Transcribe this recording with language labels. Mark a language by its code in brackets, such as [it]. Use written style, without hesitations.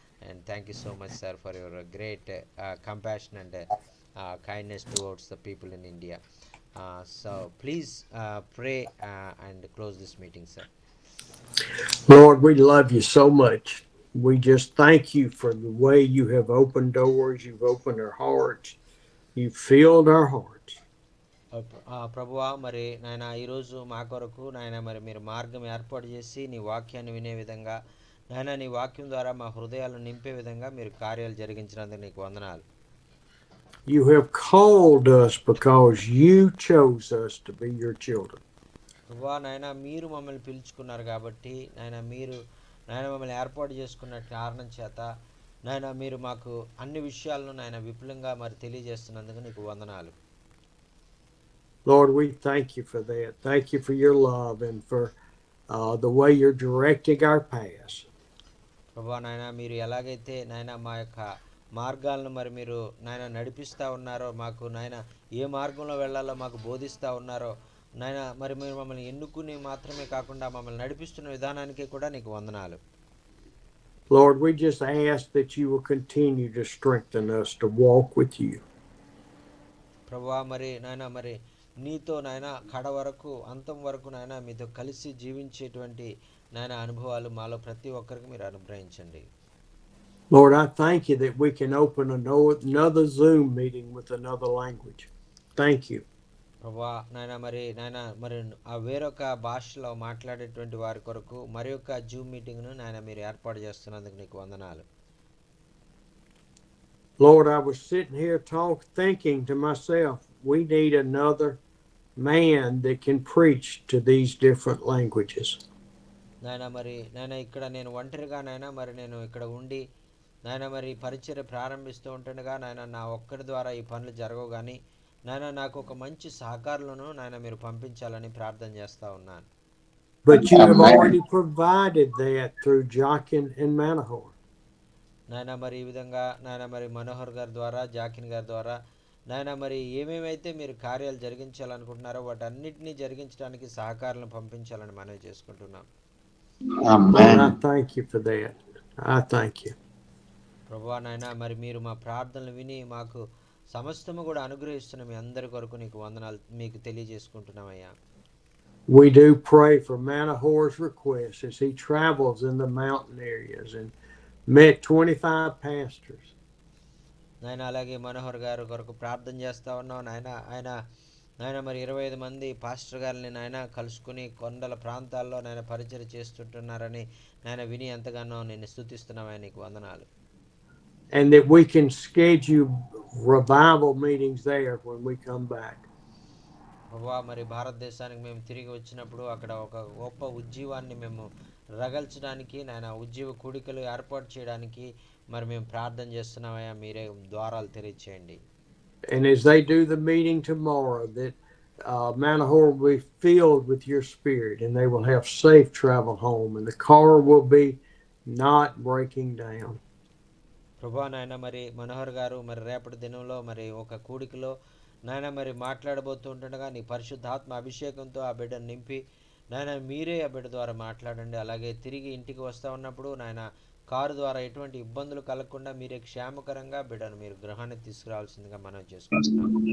[en] And thank you so much, sir, for your great compassion and kindness towards the people in India. So please pray and close this meeting, sir. Lord, we love you so much. We just thank you for the way you have opened doors, you've opened our hearts, you've filled our hearts. [te] ప్రభువా, మరి నాయన ఈరోజు మా కొరకు నాయన మరి మీరు మార్గం ఏర్పాటు చేసి నీ వాక్యాన్ని వినే విధంగా నాయన నీ వాక్యం ద్వారా మా హృదయాలను నింపే విధంగా మీరు కార్యాలు జరిగించినందుకు నీకు వందనాలు. [en] You have called us because you chose us to be your children. [te] ప్రభువా, నాయన మీరు మమ్మల్ని పిలుచుకున్నారు కాబట్టి నాయన మీరు నాయన మమ్మల్ని ఏర్పాటు చేసుకున్న కారణం చేత నాయన మీరు మాకు అన్ని విషయాలను నాయన విపులంగా మరి తెలియజేస్తున్నందుకు నీకు వందనాలు. [en] Lord, we thank you for that. Thank you for your love and for the way you're directing our paths. [te] ప్రభువా, నాయన మీరు ఎలాగైతే నాయన మా యొక్క మార్గాలను మరి మీరు నాయన నడిపిస్తూ ఉన్నారో, మాకు నాయన ఏ మార్గంలో వెళ్ళాలో మాకు బోధిస్తూ ఉన్నారో నాయన, మరి మీరు మమ్మల్ని ఎన్నుకుని మాత్రమే కాకుండా మమ్మల్ని నడిపిస్తున్న విధానానికి కూడా నీకు వందనాలు. [en] Lord, we just ask that you will continue to strengthen us to walk with you. [te] ప్రభువా, మరి నాయన మరి నీతో నాయన కడ వరకు అంతం వరకు నాయన మీతో కలిసి జీవించేటువంటి నాయన అనుభవాలు మాలో ప్రతి ఒక్కరికి మీరు అనుగ్రహించండి. [en] Lord, I thank you that we can open another Zoom meeting with another language. Thank you. [te] ప్రభువా, నాయన మరి ఆ వేరొక భాషలో మాట్లాడేటువంటి వారి కొరకు మరి యొక్క జూమ్ మీటింగ్ను నాయన మీరు ఏర్పాటు చేస్తున్నందుకు నీకు వందనాలు. [en] Lord, I was sitting here thinking to myself, we need another man that can preach to these different languages. [te] నాయన ఇక్కడ నేను ఒంటరిగా నాయన మరి నేను ఇక్కడ ఉండి నాయన మరి పరిచర్య ప్రారంభిస్తూ ఉంటుండగా నాయన నా ఒక్కడి ద్వారా ఈ పనులు జరగవు, కానీ నాయన నాకు ఒక మంచి సహకారులను నాయన మీరు పంపించాలని ప్రార్థన చేస్తూ ఉన్నాను. [en] But you have already provided that through Jachin and Manohar. [te] నాయన మరి ఈ విధంగా నాయన మరి మనోహర్ గారి ద్వారా, జాకిన్ గారి ద్వారా నాయన మరి ఏమేమైతే మీరు కార్యాలు జరిగించాలనుకుంటున్నారో వాటన్నిటినీ జరిగించడానికి సహకారాలను పంపించాలని మనవి చేసుకుంటున్నాం. [en] Lord, I thank you for that. I thank you. [te] ప్రభువా, నాయన మరి మీరు మా ప్రార్థనలు విని మాకు సమస్తము కూడా అనుగ్రహిస్తున్న మీ అందరి కొరకు నీకు వందనాలు మీకు తెలియజేసుకుంటున్నామయ్యా. [en] We do pray for Manohar's request as he travels in the mountain areas and met 25 pastors. [te] నాయన అలాగే మనోహర్ గారు కొరకు ప్రార్థన చేస్తా ఉన్నాం నాయన మరి 25 మంది పాస్టర్ గారిని నాయన కలుసుకుని కొండల ప్రాంతాల్లో నాయన పరిచర్య చేస్తుంటున్నారని నాయన విని ఎంతగానో నేను స్తుతిస్తున్నామయ్యా, నీకు వందనాలు. [en] And that we can schedule revival meetings there when we come back. [te] ప్రభువా, మరి భారతదేశానికి మేము తిరిగి వచ్చినప్పుడు అక్కడ ఒక గొప్ప ఉజ్జీవాన్ని మేము రగల్చడానికి నాయన ఉజ్జీవ కూడికలు ఏర్పాటు చేయడానికి మరి మేము ప్రార్థన చేస్తున్నామయ్యా, మీరే ద్వారాలు తెరిచేయండి. [en] And as they do the meeting tomorrow, that Manohar will be filled with your spirit and they will have safe travel home and the car will be not breaking down. [te] ప్రభువా, నాయన మరి మనోహర్ గారు మరి రేపటి దినంలో మరి ఒక కూడికలో నాయన మరి మాట్లాడబోతుండగా నీ పరిశుద్ధాత్మ అభిషేకంతో ఆ బిడ్డను నింపి నాయన మీరే ఆ బిడ్డ ద్వారా మాట్లాడండి. అలాగే తిరిగి ఇంటికి వస్తూ ఉన్నప్పుడు నాయన కారు ద్వారా ఎటువంటి ఇబ్బందులు కలగకుండా మీరే క్షేమకరంగా బిడ్డను మీరు గృహానికి తీసుకురావాల్సిందిగా మనం చేసుకుంటున్నాం.